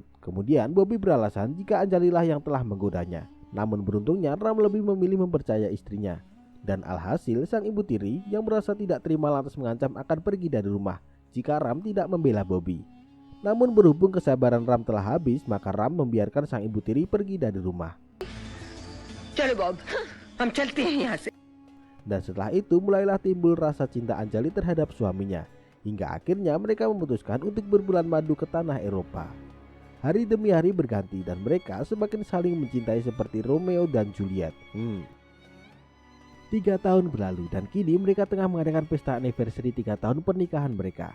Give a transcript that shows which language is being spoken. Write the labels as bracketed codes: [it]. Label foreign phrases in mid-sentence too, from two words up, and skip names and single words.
[id] Kemudian Bobby beralasan jika Anjali lah yang telah menggodanya. Namun beruntungnya Ram lebih memilih mempercaya istrinya. Dan alhasil sang ibu tiri yang merasa tidak terima lantas mengancam akan pergi dari rumah jika Ram tidak membela Bobby. Namun berhubung kesabaran Ram telah habis, maka Ram membiarkan sang ibu tiri pergi dari rumah. [hi] चलो बॉब हम चलते हैं यहाँ से. [id] Dan setelah itu mulailah timbul rasa cinta Anjali terhadap suaminya. Hingga akhirnya mereka memutuskan untuk berbulan madu ke tanah Eropa. Hari demi hari berganti dan mereka semakin saling mencintai seperti Romeo dan Juliet. 3 tahun berlalu dan kini mereka tengah mengadakan pesta anniversary 3 tahun pernikahan mereka.